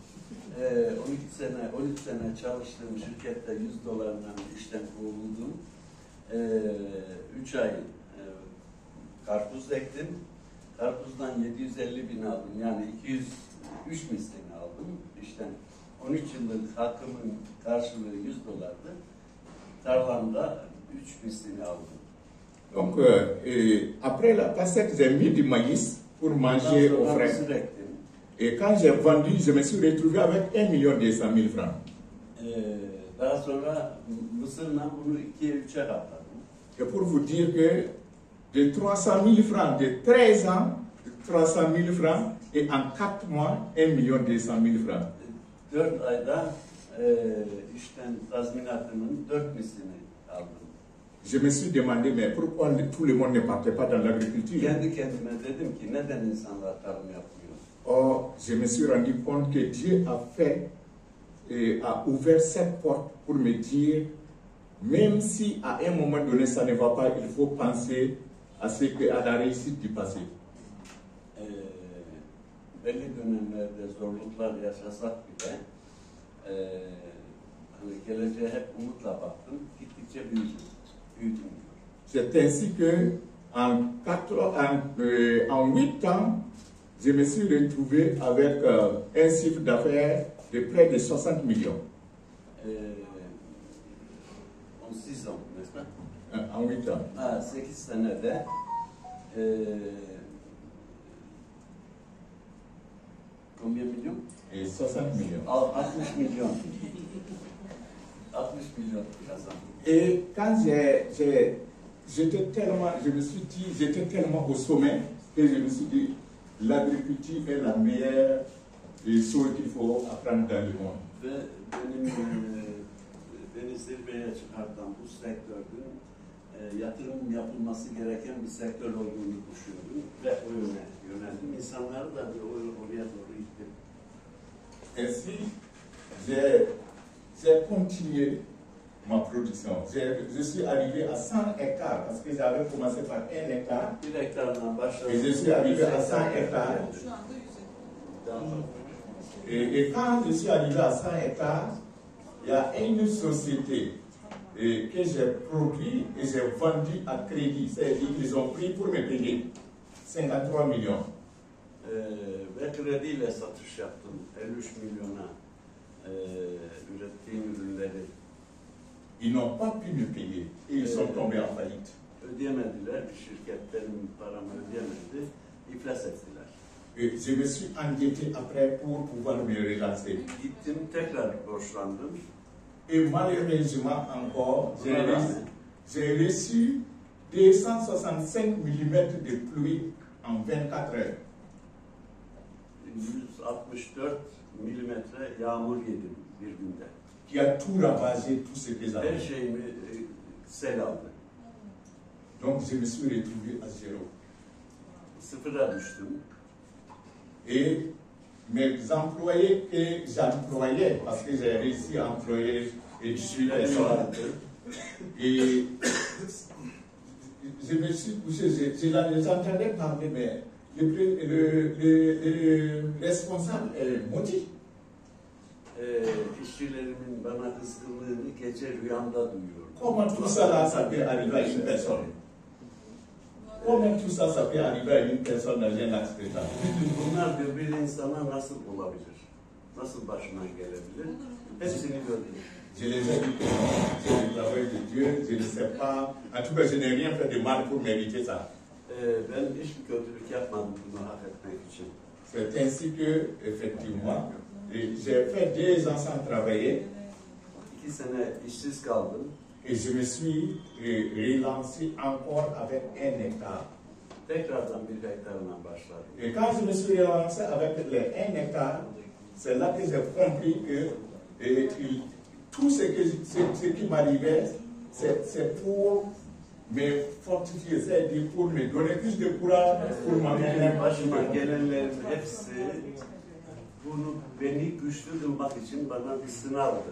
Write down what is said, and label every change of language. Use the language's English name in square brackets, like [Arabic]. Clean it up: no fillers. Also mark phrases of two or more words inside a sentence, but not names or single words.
[Turkish] 13 sene çalıştığım şirkette $100'dan işten kovuldum. 3 ay karpuz ektim. Karpuzdan 750.000 aldım. Yani 203 mislini aldım işten. 13 yıllık hakkımın karşılığı $100'dı. Tarlamda 3 mislini aldım. [French] Donc, après la pastèque, j'ai mis du maïs pour manger au frais. Et quand j'ai vendu, je me suis retrouvé avec 1,2 million francs. [Turkish] Daha sonra mısırla bunu 2'ye 3'e katladım. [French] Et pour vous dire que de 300 000 francs, de 13 ans, 300 000 francs, et en 4 mois, 1,2 million francs. [Turkish] 4 ayda işten tazminatımın 4 mislini aldım. [French] Je me suis demandé, mais pourquoi tout le monde ne partait pas dans l'agriculture? [Turkish] Kendi kendime dedim ki neden insanlar tarım yapmıyor? [French] Or, je me suis rendu compte que Dieu a fait, a ouvert cette porte pour me dire, même si à un moment donné ça ne va pas, il faut penser à la réussite du passé. [Turkish] Belli dönemlerde zorluklar yaşasak bile Hani geleceğe hep umutla baktım. Gittikçe büyüdüm. Büyüdüm diyor. [French] C'est ainsi que en 8 ans, je me suis retrouvé avec un chiffre d'affaires de près de 60 millions. 16 ans, n'est-ce pas? En 8 ans. 8 senede combien de millions? Et 60 millions. 60 millions. 60 millions kazandım. Et quand j'étais tellement au sommet que je me suis dit, l'agriculture est la meilleure chose qu'il faut apprendre dans le monde. [Turkish] Ve beni zirveye çıkartan bu sektörün yatırım yapılması gereken bir sektör olduğunu düşündüm ve o yöne yöneldim. İnsanları da oraya doğru ittim. [French] Ainsi, j'ai continué ma production. Je suis arrivé à 100 hectares parce que j'avais commencé par 1 hectare. [Turkish] Bir hektardan başladım. [French] Et je suis arrivé à 100 hectares. Et quand je suis arrivé à 100 hectares, il y a une société que j'ai produit et j'ai vendu à crédit. C'est-à-dire qu'ils ont pris pour me payer 53 millions. [Turkish] Ve krediyle satış yaptım. 53 milyona ürettiğim ürünleri. [French] Ils n'ont pas pu me payer et ils sont tombés en faillite. [Turkish] Ödeyemediler. Bir şirket benim paramı ödeyemedi. İflas ettiler. [French] Et je me suis endetté après pour pouvoir me relancer. [Turkish] Gittim tekrar borçlandım. [French] Et malheureusement encore, j'ai reçu 265 mm de pluie en 24 heures. [Turkish] 164 milimetre yağmur yedim bir günde. [French] Qui a tout ravagé, tout ce que [Turkish] Her [French] j'avais. [Turkish] şeyimi sel aldı. [French] Donc je me suis retrouvé à zéro. [Turkish] Sıfıra düştüm. [French] Et mes employés que j'employais, parce que j'ai réussi à employer 18 personnes, et je me suis poussé, j'entendais parler, mais le responsable est maudit. [Turkish] İşçilerimin bana kızgınlığını gece rüyamda duyuyorum. [French] Comment tout ça là, ça peut arriver à une personne? Comment tout ça, ça peut arriver à une personne dans un accident? [Turkish] Bunlar diyor bir insana nasıl olabilir? Nasıl başına gelebilir? Hepsini gördüm. [French] Je les ai dit que non, c'est le travail de Dieu, je ne sais pas. En tout cas, je n'ai rien fait de mal pour mériter ça. [Turkish] Ben hiçbir kötülük yapmadım bunu hak etmek için. [French] C'est ainsi que, effectivement, j'ai fait 2 ans sans travailler [Turkish] 2 sene işsiz kaldım. [French] et je me suis relancé encore avec 1 hectare. [Turkish] Tekrardan 1 hektarla başladım. [French] Et quand je me suis relancé avec les 1 hectare, c'est là que j'ai compris que tout ce qui m'arrivait, c'est pour me fortifier, c'est-à-dire pour me donner plus de courage, pour m'amener [Turkish] Başıma gelenlerin hepsi beni güçlü kılmak için bana bir sınavdı.